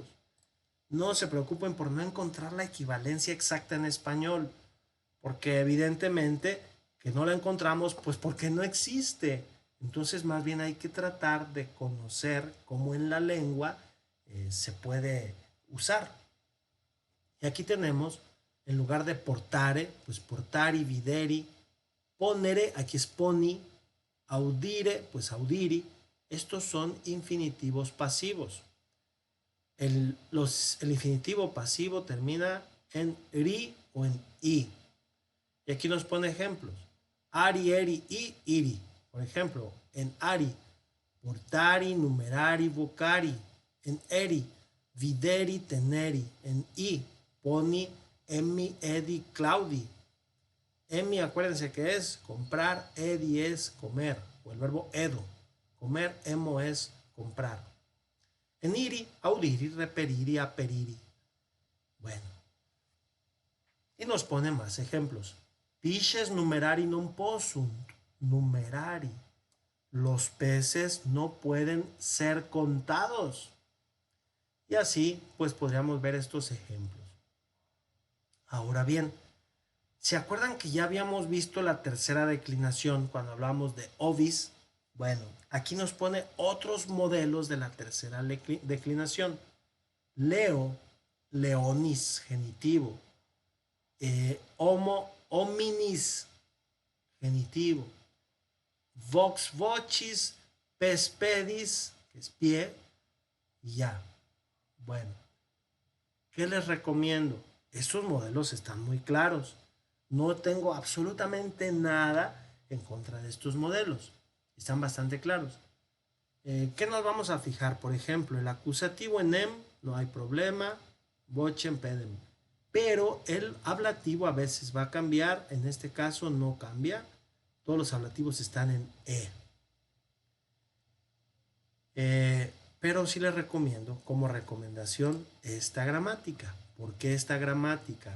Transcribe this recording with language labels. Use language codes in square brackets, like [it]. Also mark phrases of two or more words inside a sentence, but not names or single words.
[es] No se preocupen por no encontrar la equivalencia exacta en español, porque evidentemente que no la encontramos, pues porque no existe. Entonces más bien hay que tratar de conocer cómo en la lengua se puede usar. Y aquí tenemos, en lugar de portare, pues [la] portari, videri, ponere, [es] aquí es [la] poni, audire, [es] pues audiri. Estos son infinitivos pasivos. El infinitivo pasivo termina en ri o en i. Y aquí nos pone ejemplos. Ari, eri, i, iri. Por ejemplo, en ari, [la] portari, numerari, vocari. En eri, videri, teneri. En i, poni, emmi, edi, claudi. [es] Emmi, acuérdense que es comprar, edi es comer, o el verbo edo. Comer, emo es comprar. En iri, [la] audiri, reperiri, aperiri. [es] Bueno. Y nos pone más ejemplos. [la] Pisces numerari non possunt. [es] Numerari. Los peces no pueden ser contados. Y así, pues podríamos ver estos ejemplos. Ahora bien, ¿se acuerdan que ya habíamos visto la tercera declinación cuando hablamos de ovis? Bueno, aquí nos pone otros modelos de la tercera declinación. [la] Leo, leonis, genitivo. Homo, hominis, genitivo. Vox vocis, pes pedis, [es] que es pie, y ya. Bueno, ¿qué les recomiendo? Estos modelos están muy claros. No tengo absolutamente nada en contra de estos modelos. Están bastante claros. ¿Qué nos vamos a fijar? Por ejemplo, el acusativo en em, no hay problema. [la] Vocem, pedem. [es] Pero el ablativo a veces va a cambiar. En este caso no cambia. Todos los ablativos están en e. Pero sí les recomiendo como recomendación esta gramática. ¿Por qué esta gramática?